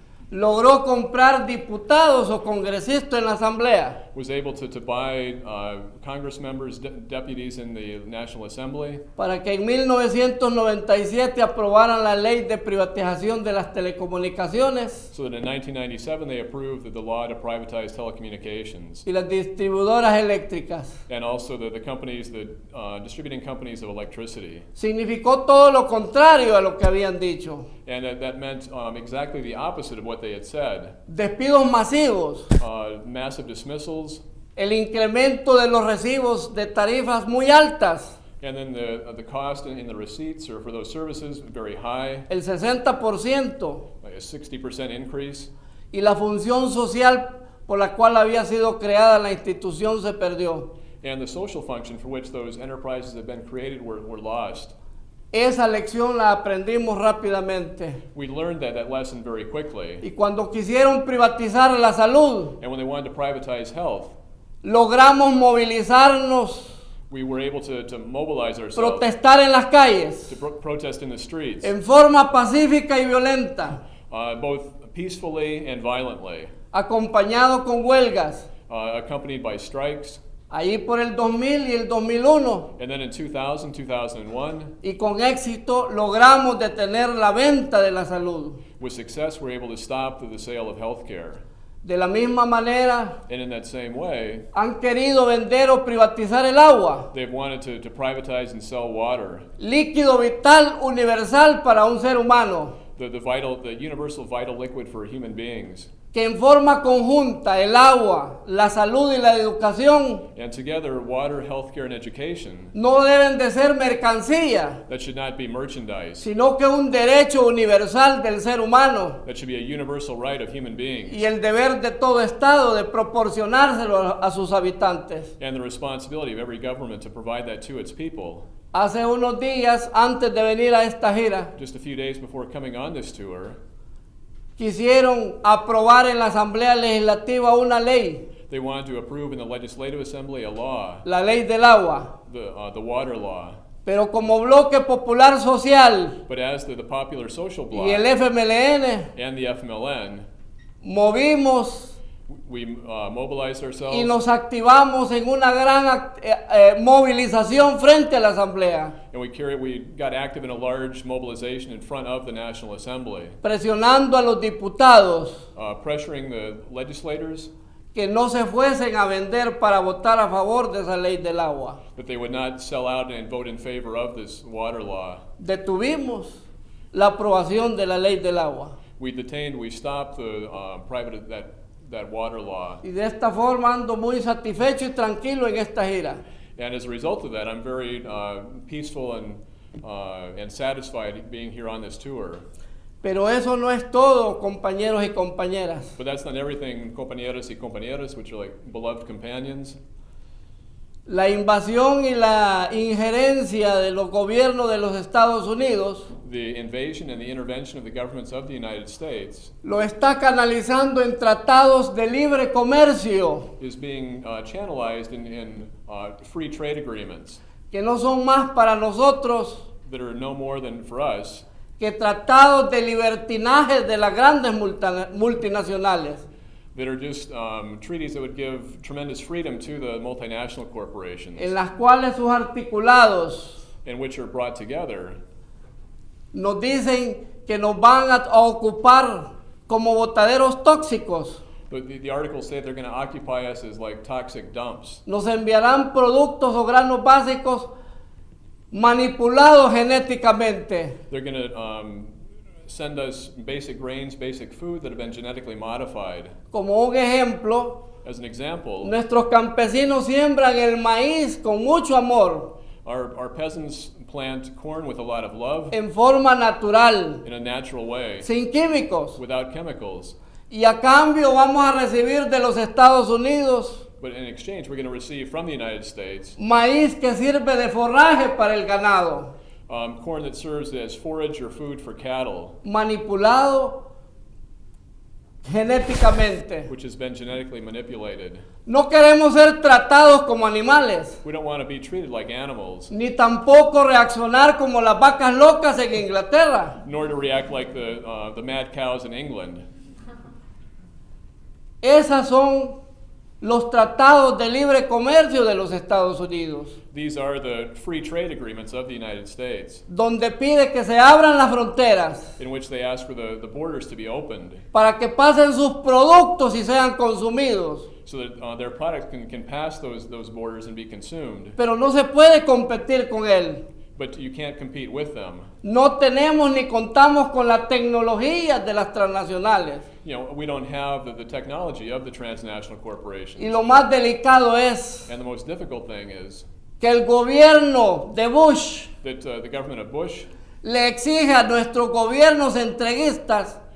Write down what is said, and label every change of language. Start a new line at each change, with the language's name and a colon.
Spanish: logró comprar diputados o congresistas en la asamblea
English: was able to buy Congress members, deputies in the National Assembly,
Spanish: para que en 1997 aprobaran la ley de privatización de las telecomunicaciones
English: so that in 1997 they approved the law to privatize telecommunications,
Spanish: y las distribuidoras eléctricas.
English: and also the companies, the distributing companies of electricity.
Spanish: Significó todo lo contrario a lo que habían dicho.
English: And that meant exactly the opposite of what they had said.
Spanish: Despidos masivos,
English: Massive dismissals,
Spanish: el incremento de los recibos de tarifas muy altas,
English: and then the cost in the receipts or for those services very high,
Spanish: el 60%,
English: like a 60% increase,
Spanish: y la función social por la cual había sido creada la institución se perdió.
English: and the social function for which those enterprises had been created were lost.
Spanish: Esa lección la aprendimos rápidamente.
English: We learned that lesson very quickly.
Spanish: Y cuando quisieron privatizar la salud,
English: And when they wanted to privatize health,
Spanish: logramos movilizarnos,
English: we were able to mobilize ourselves
Spanish: protestar en las calles,
English: to protest in the streets,
Spanish: en forma pacífica y violenta,
English: both peacefully and violently,
Spanish: acompañado con huelgas.
English: accompanied by strikes.
Spanish: Ahí por el 2000 y el 2001,
English: And then in 2000, 2001,
Spanish: y con éxito logramos detener la venta de la salud.
English: with success, we were able to stop the sale of health care.
Spanish: De la misma manera,
English: And in that same way,
Spanish: han querido vender o privatizar el agua,
English: they've wanted to privatize and sell water,
Spanish: líquido vital universal para un ser humano,
English: the universal vital liquid for human beings.
Spanish: que en forma conjunta el agua, la salud y la educación
English: And together, water, healthcare, and education,
Spanish: no deben de ser mercancía,
English: that should not be merchandise.
Spanish: sino que un derecho universal del ser humano
English: That should be a universal right of human beings.
Spanish: y el deber de todo Estado de proporcionárselo a sus habitantes.
English: And the responsibility of every government to provide that to its people.
Spanish: Hace unos días, antes de venir a esta gira,
English: Just a few days before coming on this tour,
Spanish: quisieron aprobar en la Asamblea Legislativa una ley,
English: they wanted to approve in the Legislative Assembly a law,
Spanish: la ley del agua.
English: the water law.
Spanish: Pero como bloque popular social
English: But as the popular social
Spanish: y el
English: bloc
Spanish: FMLN,
English: and the FMLN,
Spanish: movimos
English: we mobilized
Spanish: y
English: ourselves
Spanish: nos activamos en una gran movilización frente a la Asamblea,
English: and we got active in a large mobilization in front of the National Assembly,
Spanish: presionando a los diputados
English: pressuring the legislators
Spanish: que no se fuesen a vender para votar a favor de esa ley del agua.
English: that they would not sell out and vote in favor of this water law.
Spanish: Detuvimos la aprobación de la ley del agua.
English: We stopped the that water law.
Spanish: Y de esta forma ando muy satisfecho y tranquilo en esta gira.
English: And as a result of that, I'm very peaceful and satisfied being here on this tour.
Spanish: Pero eso no es todo, compañeros y compañeras.
English: But that's not everything,
Spanish: compañeros y compañeras,
English: which are like beloved companions.
Spanish: La invasión y la injerencia de los gobiernos de los Estados Unidos
English: The invasion and the intervention of the governments of the United States
Spanish: lo está canalizando en tratados de libre comercio
English: is being channelized in free trade agreements
Spanish: que no son más para nosotros
English: that are no more than for us
Spanish: que tratados de libertinaje de las grandes multinacionales.
English: that are just treaties that would give tremendous freedom to the multinational corporations,
Spanish: En las cuales sus articulados
English: and which are brought together
Spanish: nos dicen que nos van a ocupar como botaderos tóxicos.
English: But the articles say they're going to occupy us as like toxic dumps.
Spanish: Nos enviarán productos o granos básicos manipulados genéticamente.
English: They're going to send us basic grains, basic food that have been genetically modified.
Spanish: Como un ejemplo,
English: As an example,
Spanish: nuestros campesinos siembran el maíz con mucho amor,
English: our peasants plant corn with a lot of love
Spanish: en forma natural,
English: in a natural way,
Spanish: sin químicos.
English: without chemicals.
Spanish: Y a cambio vamos a recibir de los Estados Unidos
English: But in exchange, we're going to receive from the United States
Spanish: maíz que sirve de forraje para el ganado,
English: corn that serves as forage or food for cattle,
Spanish: manipulado genéticamente.
English: which has been genetically manipulated.
Spanish: No queremos ser tratados como animales,
English: We don't want to be treated like animals,
Spanish: ni tampoco reaccionar como las vacas locas en Inglaterra.
English: nor to react like the mad cows in England.
Spanish: Esos son los tratados de libre comercio de los Estados Unidos,
English: These are the free trade agreements of the United States,
Spanish: donde pide que se abran las fronteras
English: in which they ask for the borders to be opened
Spanish: para que pasen sus productos y sean consumidos.
English: so that their products can pass those borders and be consumed.
Spanish: Pero no se puede competir con él.
English: But you can't compete with them.
Spanish: No tenemos ni contamos con la tecnología de las transnacionales.
English: You know, we don't have the technology of the transnational
Spanish: Y
English: corporations.
Spanish: lo más delicado es
English: And the most difficult thing is
Spanish: que el gobierno de Bush
English: that the government of Bush
Spanish: le exige a nuestros gobiernos entreguistas